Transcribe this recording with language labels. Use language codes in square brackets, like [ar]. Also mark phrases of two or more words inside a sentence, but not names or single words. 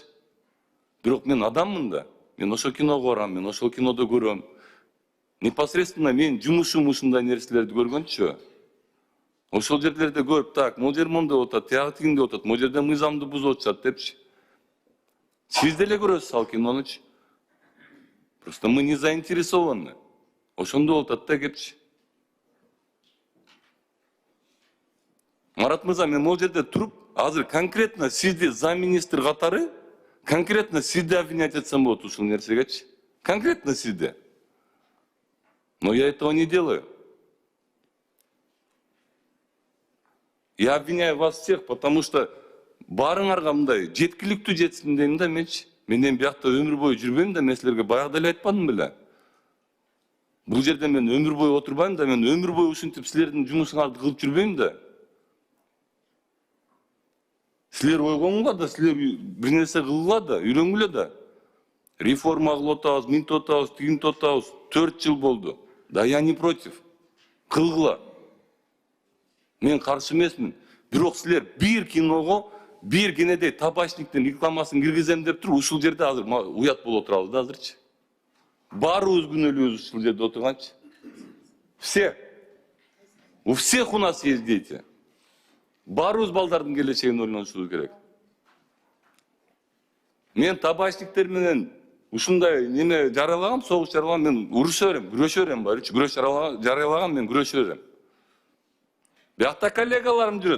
[ky] Бирок мен адаммын да. Мен ошол киного барам, мен ошол кинодо көрөм. Непосредственно мен жумушум ушундай нерселерди көргөнчү. Ошол жерлерде көрүп, так, могул жер мондой отат, тиягы тигиндей отат, могул жерде мыйзамды бузуп атышат депчи. Сиз деле көрөсүз ал кинонучу. [ru] Просто мы не заинтересованы. [ky] Ошондой отат да кепчи. Марат мырза, мен могул жерде туруп, азыр конкретно сизди замминистр катары, конкретно сизди обвинять этсем болот ушул нерсегечи. Конкретно сизди. [ru] Но я этого не делаю. Я обвиняю вас всех, потому что [ky] баарыңарга мындай жеткиликтүү жетсин дейм да менчи. Мен эми биякта өмүр бою жүрбөйм да, мен силерге баягы эле айтпадым беле. Бул жерде мен өмүр бою отурбайм да, мен өмүр бою ушинтип силердин жумушуңарды кылып жүрбөйм да. Силер ойгоңуңар да, силер бир нерсе кылгыла да, үйрөнгүлө да. Реформа кылып атабыз, минтип атабыз, тигинтип атабыз. [ru] 4 [ky] жыл болду. [ru] Да я не против. [ky] Кылгыла. Мен каршы эмесмин. Бирок силер бир киного, бир кенедей табачниктин рекламасын киргизем деп туруп, ушул жерде азыр уят болуп отурабыз да азырчы. Баарыбыз күнөөлүүбүз ушул жерде отурганчы. [ru] Все. У всех у нас есть дети. [ky] Баарыбыз балдардын келечегин ойлонушубуз керек. Мен табачниктер менен ушундай неме жаралагам, согуш жаралагам, мен уруша берем, күрөшө берем барычы. Күрөш жаралагам, мен күрөшө берем. Биякта коллегаларым жүрөт.